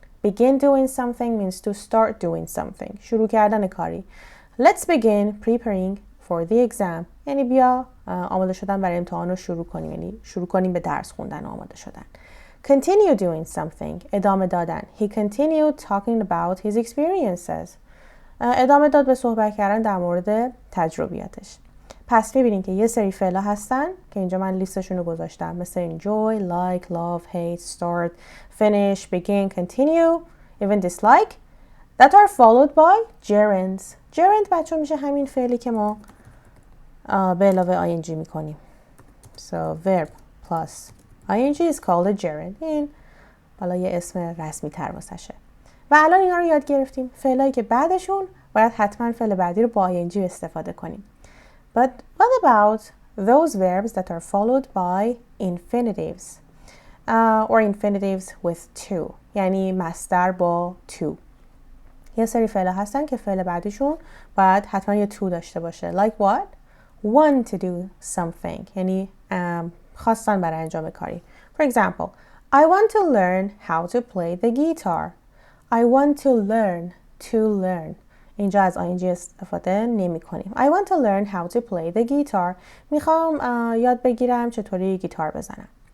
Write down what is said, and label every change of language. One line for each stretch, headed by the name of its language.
English: begin doing something means to start doing something.
Persian: شروع کردن کاری.
English: Let's begin preparing for the exam.
Persian: یعنی بیا آماده شدن برای امتحان رو شروع کنیم. یعنی شروع کنیم به درس خوندن و آماده شدن.
English: Continue doing something.
Persian: ادامه دادن.
English: He continued talking about his experiences.
Persian: ادامه داد به صحبت کردن در مورد تجربیاتش. پس میبینین که یه سری فعلا هستن که اینجا من لیستشون رو گذاشتم، مثل enjoy, like, love, hate, start, finish, begin, continue,
English: even dislike that are followed by gerunds.
Persian: gerund بچه میشه همین فعلی که ما به علاوه ing میکنیم.
English: So verb plus ing is called a gerund.
Persian: این حالا یه اسم رسمی تر واسشه. و الان اینا رو یاد گرفتیم. فعلایی که بعدشون باید حتما فعل بعدی رو با ing استفاده کنیم.
English: But what about those verbs that are followed by infinitives or infinitives with to؟
Persian: یعنی مصدر با to. یه سری فعل هستن که فعل بعدیشون باید حتما یه to داشته باشه.
English: Like what? Want to do something.
Persian: یعنی خواستن برای انجام کاری.
English: For example, I want to learn how to play the guitar. I want to learn.
Persian: اینجا از ing استفاده نمی کنیم.
English: I want to learn how to play the guitar.
Persian: میخوام یاد بگیرم چطوری گیتار بزنم.